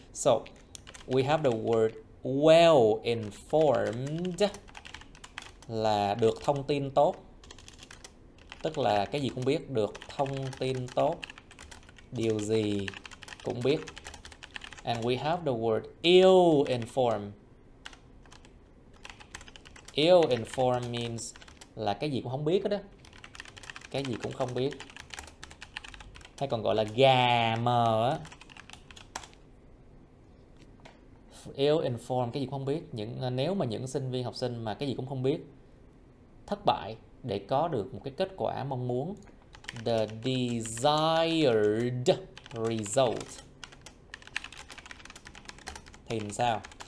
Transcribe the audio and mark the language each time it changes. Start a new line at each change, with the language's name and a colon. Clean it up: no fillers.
English: So we have the word well informed.
Vietnamese: là được thông tin tốt. Tức là cái gì cũng biết, được thông tin tốt. Điều gì cũng biết.
English: And we have the word ill-informed. Ill-informed means
Vietnamese: là cái gì cũng không biết đó. Cái gì cũng không biết. Hay còn gọi là gà mờ á. Ill-informed, cái gì cũng không biết. Nếu mà những sinh viên học sinh mà cái gì cũng không biết thất bại để có được một cái kết quả mong muốn,
English: the desired result,
Vietnamese: thì sao?